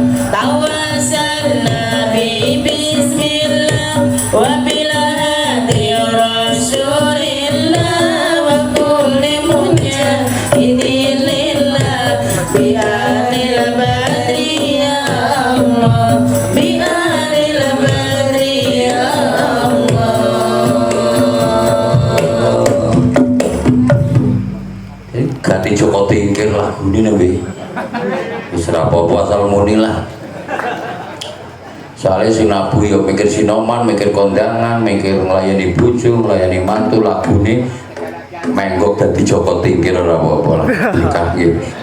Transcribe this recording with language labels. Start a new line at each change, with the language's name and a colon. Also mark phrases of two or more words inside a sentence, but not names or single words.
Arabic: توسلنا ببسم الله وبالهادي رسول الله وكل مجاهد لله بأهل البدر يا الله، بأهل البدر يا الله.
Javanese: ganti Joko Tingkir lagu ini nabi. Wis ra apa-apa asal muni lah. soalnya si nabu yo mikir sinoman, mikir kondangan, mikir nglayani bojo, nglayani mantu, lagune menggok dadi Joko Tingkir ora apa-apa lah nikah iki.